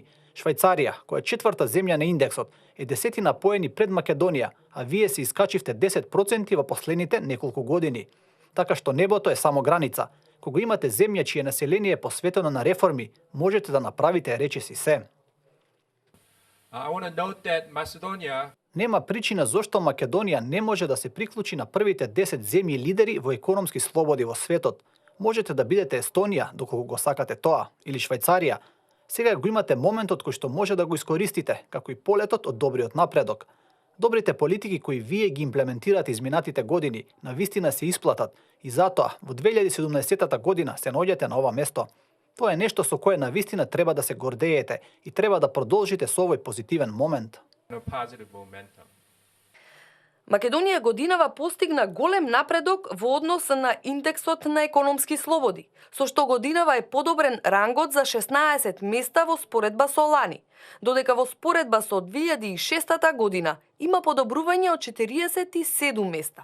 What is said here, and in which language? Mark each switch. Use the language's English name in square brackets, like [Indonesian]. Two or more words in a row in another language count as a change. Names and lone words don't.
[Macedonian] Швајцарија, која е четврта земја на индексот, е 10 поени пред Македонија, а вие се искачивте 10% во последните неколку години. Така што небото е само граница. Кога имате земја чие население е посветено на реформи, можете да направите речиси се. [English] I want to note that Macedonia [Macedonian] Нема причина зошто Македонија не може да се приклучи на првите 10 земји лидери во економски слободи во светот. Можете да бидете Естонија, доколку го сакате тоа, или Швајцарија. Сега го имате моментот кој што може да го искористите, како и полетот од добриот напредок. Добрите политики кои вие ги имплементирате изминатите години, навистина се исплатат и затоа во 2017 година се наоѓате на ова место. Тоа е нешто со кое навистина треба да се гордеете и треба да продолжите со овој позитивен момент. [English] a positive momentum. [Macedonian] Македонија годинава постигна голем напредок во однос на индексот на економски слободи, со што годинава е подобрен рангот за 16 места во споредба со лани, додека во споредба со 2006 година има подобрување од 47 места.